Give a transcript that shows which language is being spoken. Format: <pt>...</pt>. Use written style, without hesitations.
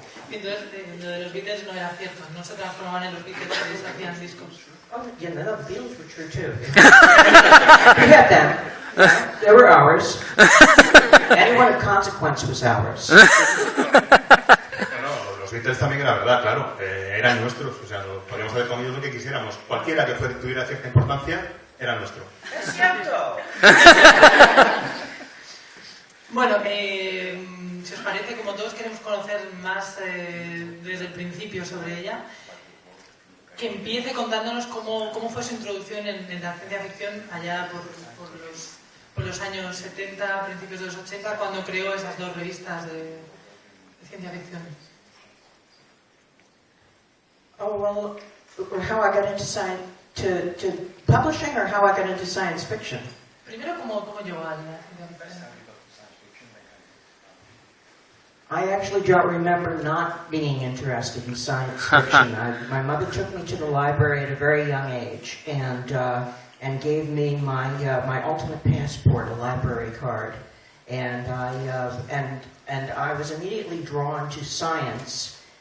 <es>Entonces, lo de los Beatles no era cierto, no se transformaban en los Beatles y se hacían discos.</es> <en>Oh, yeah, no, the Beatles were true too. We had them. They were ours. Anyone of consequence was ours.</en> <es>No, los Beatles también era verdad, claro. Eran nuestros, o sea, podíamos haber comido lo que quisiéramos. Cualquiera que tuviera cierta importancia era nuestro. Es cierto. Bueno, si os parece, como todos queremos conocer más desde el principio sobre ella, que empiece contándonos cómo fue su introducción en la ciencia ficción allá por los años 70, principios de los 80, cuando creó esas dos revistas de ciencia ficción.</es> <en>Oh, well, how I got into science, to publishing, or how I got into science fiction?</en> <es>Primero, ¿cómo llegó a la ciencia ficción?</es> <en>I actually don't remember not being interested in science fiction. My mother took me to the library at a very young age and gave me my ultimate passport, a library card, and I was immediately drawn to science.</en>